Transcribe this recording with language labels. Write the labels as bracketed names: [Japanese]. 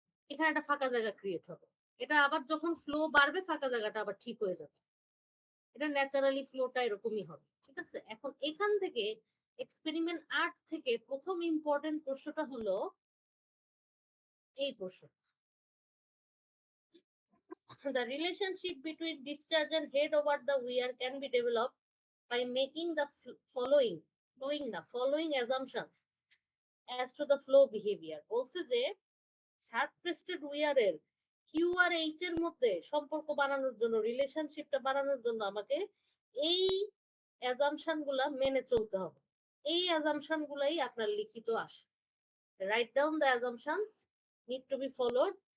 [Bangla] এখানে একটা ফাঁকা জায়গা ক্রিয়েট হবে। এটা আবার যখন ফ্লো বাড়বে ফাঁকা জায়গাটা আবার ঠিক হয়ে যাবে। এটা ন্যাচারালি ফ্লোটা এরকমই হবে। ঠিক আছে, এখন এখান থেকে এক্সপেরিমেন্ট 8 থেকে প্রথম ইম্পর্টেন্ট প্রশ্নটা হলো এই প্রশ্ন। [English] The relationship between discharge and head over the weir can be developed by making the following assumptions as to the flow behavior. [Bangla] বলছে যে sharp crested উইয়ারের Q আর H এর মধ্যে সম্পর্ক বানানোর জন্য, রিলেশনশিপটা বানানোর জন্য আমাকে এই অ্যাজাম্পশন গুলা মেনে চলতে হবে। এই অ্যাজাম্পশন গুলাই আপনার লিখিত আসে। [English] Write down the assumptions need to be followed.